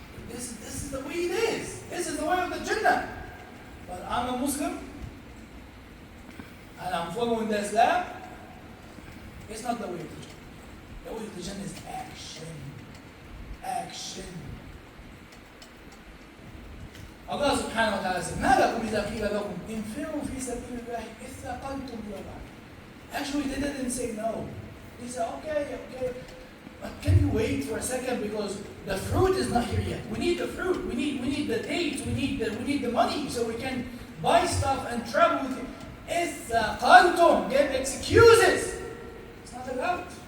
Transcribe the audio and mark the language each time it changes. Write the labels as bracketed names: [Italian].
[English] This is the way it is. This is the way of the Jannah. But I'm a Muslim and I'm following the Islam. It's not the way of the Jannah. The way of the Jannah is action. Action. Allah subhanahu wa ta'ala said, [Arabic] مَا لَكُمْ إِذَا قِيلَ لَكُمْ انفروا في سبيل الله اثَّقَلْتُمْ إِلَى الْأَرْضِ. [English] Actually, they didn't say no. They said, okay. But can you wait for a second, because the fruit is not here yet. We need the fruit. We need the dates. We need the money so we can buy stuff and travel with it. اثَّقَلْتُمْ. Get excuses. It's not allowed.